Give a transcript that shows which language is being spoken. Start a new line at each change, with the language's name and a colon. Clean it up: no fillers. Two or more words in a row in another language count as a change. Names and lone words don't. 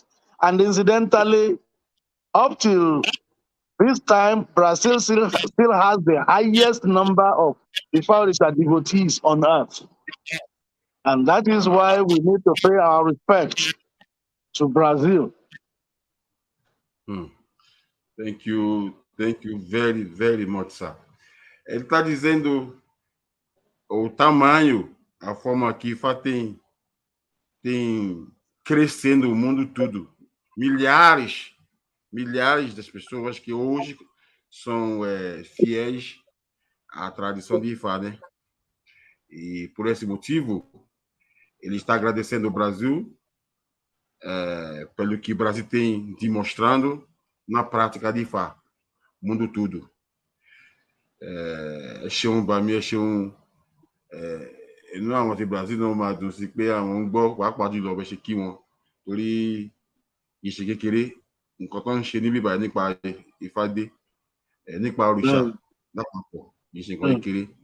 English: And incidentally, up till this time, Brazil still has the highest number of Ifa Orisha devotees on earth. And that is why we need to pay our respect to Brazil. Thank you very, very much, sir.
Portuguese: Ele está dizendo o tamanho, a forma que Ifa tem crescendo o mundo todo. Milhares das pessoas que hoje são fiéis à tradição de Ifa, né? E por esse motivo, ele está agradecendo o Brasil pelo que o Brasil tem demonstrando na prática de Ifa, mundo todo.
Yoruba: Inú àwọn ti Brazil náà máa dùn sí pé àwọn ń gbọ́ pàápàá jùlọ bẹ́ ṣe kí wọn, torí ìṣe kékeré nǹkan tó ń ṣe níbí báyìí nípa Ifá dé, nípa òrìṣà lápapọ̀ kì í ṣe nǹkan kékeré.